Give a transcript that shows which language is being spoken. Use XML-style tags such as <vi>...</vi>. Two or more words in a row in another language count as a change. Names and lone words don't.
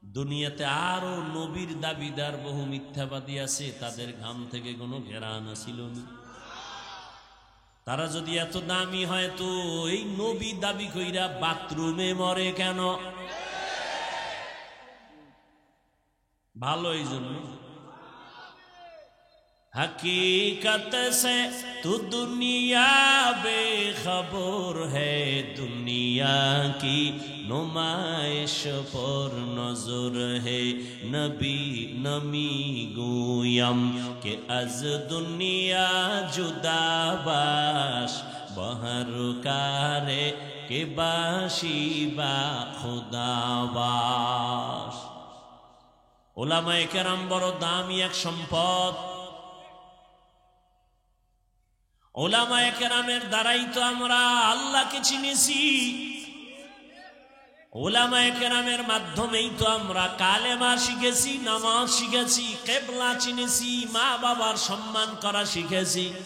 <bn>দুনিয়াতে আরো নবীর দাবিদার বহু মিথ্যাবাদী আছে, তাদের ঘাম থেকে কোনো ঘেরান আসিল না। তারা যদি এত দামি হয় তো এই নবী দাবি কইরা বাথরুমে মরে কেন? ভালো এই জন্য।</bn> <hi>हकीकत से तू दुनिया बेखबर है, दुनिया की नुमाइश पर नजर है।</hi> <fa>نبی نمی گویم که از دنیا جدا باش، بهر کاری که باشی با خدا باش.</fa> <bn>উলামায়ে কেরাম বড় দামী এক সম্পদ। ওলামায়ে কেরামের দ্বারাই তো আমরা আল্লাহকে চিনেছি। ওলামায়ে কেরামের মাধ্যমেই তো আমরা কালেমা শিখেছি, নামাজ শিখেছি, কিবলা চিনেছি, মা বাবার সম্মান করা শিখেছি।</bn>